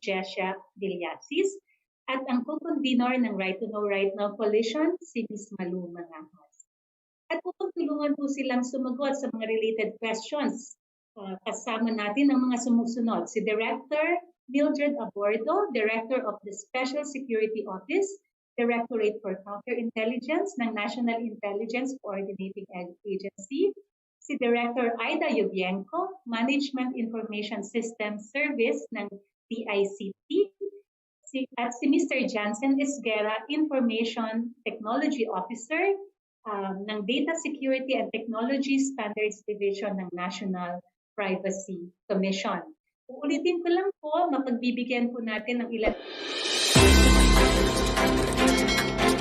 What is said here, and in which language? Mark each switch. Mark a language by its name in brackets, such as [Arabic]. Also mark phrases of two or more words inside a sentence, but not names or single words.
[Filipino] Jessia Villasis, at ang co-convenor ng Right to Know Right Now Coalition, si Ms. Malu Manahas. At tutulungan po silang sumagot sa mga [English] related questions. [Filipino] Kasama natin ang mga sumusunod, si Director Mildred Abordo, Director of the Special Security Office, Directorate for Counterintelligence ng National Intelligence Coordinating Agency, si Director Aida Yubienko, Management Information System Service ng DICT, at si Mr. Jansen Esguera, [English] Information Technology Officer [Filipino] ng Data Security and Technology Standards Division ng National Privacy Commission. Uulitin ko lang po, mapagbibigyan po natin ng ilan